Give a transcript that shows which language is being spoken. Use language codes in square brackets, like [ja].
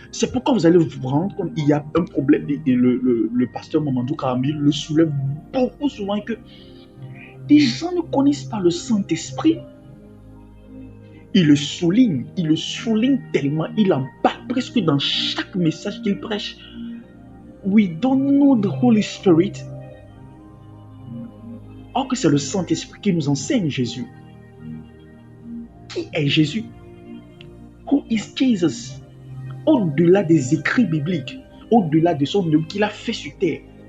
[fr] C'est pourquoi vous allez vous rendre compte qu'il y a un problème, et le pasteur Mamadou Karami le soulève beaucoup souvent, que les gens ne connaissent pas le Saint-Esprit. Il le souligne tellement, il en parle presque dans chaque message qu'il prêche. [en] We don't know the Holy Spirit. [fr] Or que c'est le Saint-Esprit qui nous enseigne Jésus. Qui est Jésus? [en] Who is Jesus? [fr] Au-delà des écrits bibliques, au-delà de son œuvre qu'il a fait sur terre.